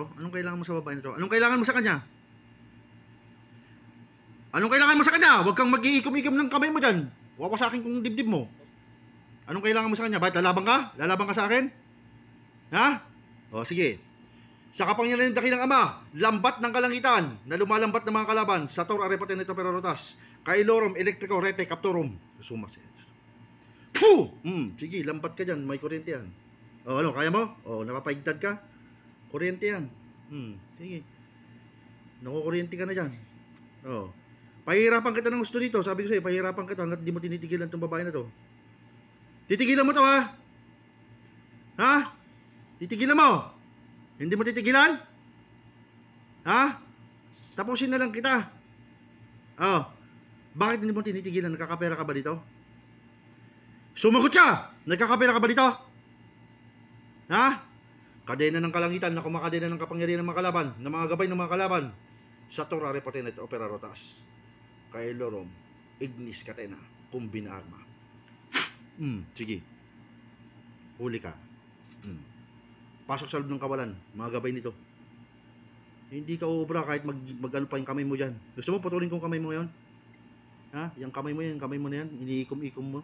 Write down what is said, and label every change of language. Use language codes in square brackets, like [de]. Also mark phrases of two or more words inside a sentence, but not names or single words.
[tl] Anong kailangan mo sa babae na to? Anong kailangan mo sa kanya? Anong kailangan mo sa kanya? Huwag kang mag-iikom-ikom ng kamay mo dyan. Wawasakin kong dibdib mo. Anong kailangan mo sa kanya? Bakit lalabang ka? Lalabang ka sa akin? Ha? O, sige. Sa kapangyarihan ng dakilang Ama, lambat ng kalangitan na lumalambat ng mga kalaban, [la] Sator Arepateneto Perotas, Kailorum Electrico Rete Captorum. Sumas. Puh! [tl] Sige, lambat ka dyan. May kuryente yan. O, ano? Kaya mo? O, napapaigtad ka? Kuryente yan. Sige. Nakukuryente ka na dyan. O. Pahihirapan kita ng gusto dito. Sabi ko sa'yo, pahihirapan kita hanggat di mo tinitigilan itong babae na to. Titigilan mo to, ha? Ha? Titigilan mo? Hindi mo titigilan? Ha? Tapusin na lang kita. Oh. Bakit hindi mo tinitigilan? Nagkakapera ka ba dito? Sumagot ka! Nagkakapera ka ba dito? Ha? Kadena ng kalangitan na kumakadena ng kapangyarihan ng mga kalaban, ng mga gabay ng mga kalaban. [la] Sator Arepatenet Opera Rotas. Kailorum Ignis Catena Kumbina Arma. [tl] Sige. Huli ka. Pasok sa loob ng kawalan, mga gabay nito. Hindi ka uubra kahit mag-ano pa yung kamay mo dyan. Gusto mo putulin kong kamay mo ngayon? Ha? Yung kamay mo yan, kamay mo na yan, iniikom-ikom mo.